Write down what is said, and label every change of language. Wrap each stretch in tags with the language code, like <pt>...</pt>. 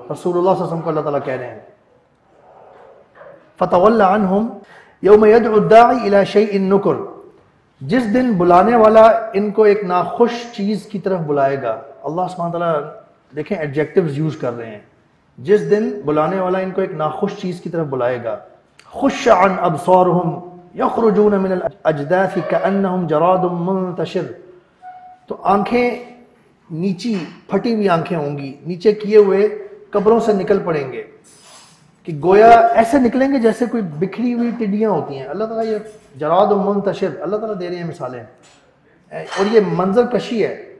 <ur>رسول اللہ صلی اللہ علیہ وسلم کو اللہ تعالیٰ کہہ رہے ہیں</ur> <ar>فتول عنہم یوم یدعو الداعی الی شیء نکر،</ar> <ur>جس دن بلانے والا ان کو ایک ناخوش چیز کی طرف بلائے گا. اللہ سبحانہ تعالیٰ دیکھیں ایڈجیکٹیوز یوز کر رہے ہیں. جس دن بلانے والا ان کو ایک ناخوش چیز کی طرف بلائے گا.</ur> <ar>خش عن ابصارهم یخرجون من الاجداث کانہم جراد منتشر.</ar> <ur>تو آنکھیں نیچی پھٹی ہوئی آنکھیں ہوں گی، نیچے کیے ہوئے قبروں سے نکل پڑیں گے کہ گویا ایسے نکلیں گے جیسے کوئی بکھری ہوئی ٹڈیاں ہوتی ہیں. اللہ تعالیٰ یہ جراد منتشر اللہ تعالیٰ دے رہے ہیں مثالیں، اور یہ منظر کشی ہے.</ur>